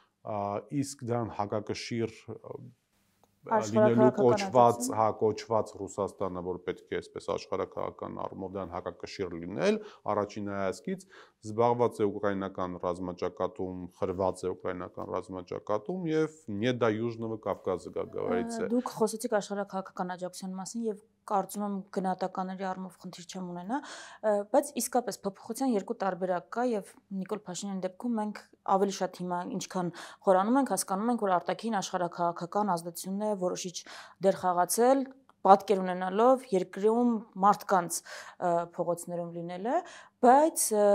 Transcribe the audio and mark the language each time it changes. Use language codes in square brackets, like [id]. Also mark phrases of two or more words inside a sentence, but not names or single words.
[hy] իսկ դրան հակակշիռ լինելու կոչված Ռուսաստանը, որ պետք է այսպես աշխարհակաղակական առումով դրան հակակշիռ լինել, առաջին հայացքից զբաղված է ուկրաինական ռազմաճակատում, խրված է ուկրաինական ռազմաճակատում եւ [ru] не до Южного Кавказа, как говорится։ [hy] Դուք խոսեցիք աշխարհակաղակական աջակցության մասին եւ կարծում եմ գնահատականների առումով խնդիր չեմ ունենա, բայց իսկապես փոփոխության երկու տարբերակ կա եւ Նիկոլ Փաշինյանի դեպքում մենք ավելի շատ հիմա ինչքան խորանում ենք, հասկանում ենք, որ արտաքին աշխարհակաղակական ազդեցությունն է որոշիչ դեր խաղացել, պատկեր ունենալով երկրում մարդկանց փողոցներում լինելը, բայց